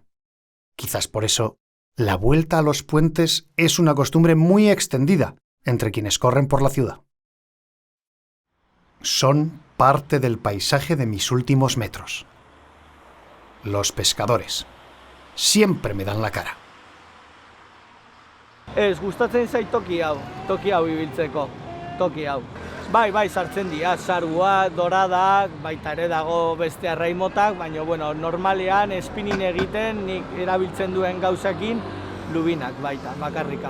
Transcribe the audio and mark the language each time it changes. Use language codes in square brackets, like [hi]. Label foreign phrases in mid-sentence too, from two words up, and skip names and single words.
[es] Quizás por eso, la vuelta a los puentes es una costumbre muy extendida entre quienes corren por la ciudad. Son parte del paisaje de mis últimos metros. Los pescadores. Siempre me dan la cara. [eu] Ez gustatzen zait toki hau ibiltzeko, toki hau. Bai, sartzen dira, zaruak, doradak, baita ere dago beste arraimotak, baina, bueno, normalean espinin egiten nik erabiltzen duen gauzakin lubinak baita, bakarrikan.